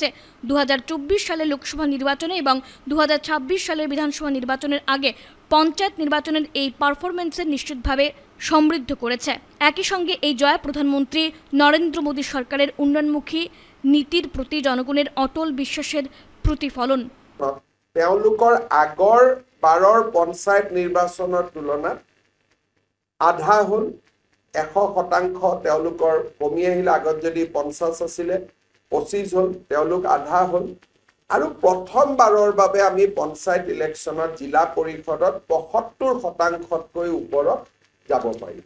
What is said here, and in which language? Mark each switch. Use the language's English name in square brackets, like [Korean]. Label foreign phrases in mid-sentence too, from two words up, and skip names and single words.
[Bangla] 2024 সালের লোকসভা নির্বাচনে এবং 2026 সালের বিধানসভা নির্বাচনের আগে পঞ্চায়েত নির্বাচনের এই পারফরমেন্সের নিশ্চিতভাবে সমৃদ্ধ করেছে। একই সঙ্গে এই জয় প্রধানমন্ত্রী নরেন্দ্র মোদী সরকারের উন্নয়নমুখী নীতির প্ৰতি জনগণের অটল বিশ্বাসের প্ৰতিফলন। [Assamese] তেওঁলোকৰ আগৰ বাৰৰ পঞ্চায়ত নিৰ্বাচনৰ তুলনাত আধা হ'ল, 100% তেওঁলোকৰ কমি আহিলে। আগত যদি 50 আছিলে 25 হ'ল, তেওঁলোক আধা হ'ল। আৰু প্ৰথমবাৰৰ বাবে আমি পঞ্চায়ত ইলেকশ্যনত জিলা পৰিষদত 75%তকৈ ওপৰত যাব পাৰিব।